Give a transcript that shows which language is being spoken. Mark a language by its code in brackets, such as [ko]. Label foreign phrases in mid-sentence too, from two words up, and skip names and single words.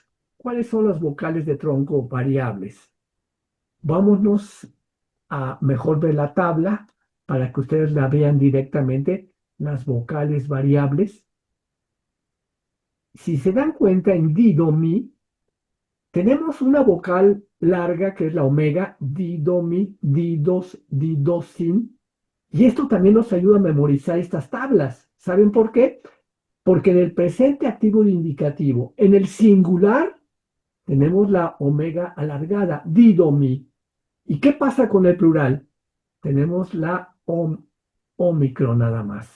[es] ¿Cuáles son las vocales de tronco variables? Vámonos a mejor ver la tabla para que ustedes la vean directamente, las vocales variables. Si se dan cuenta en di, do, mi, tenemos una vocal larga que es la omega, di, do, mi, di, dos, di, do, sin. Y esto también nos ayuda a memorizar estas tablas. ¿Saben por qué? Porque en el presente activo de indicativo, en el singular, tenemos la omega alargada, di, do, mi. ¿Y qué pasa con el plural? Tenemos la omicron nada más.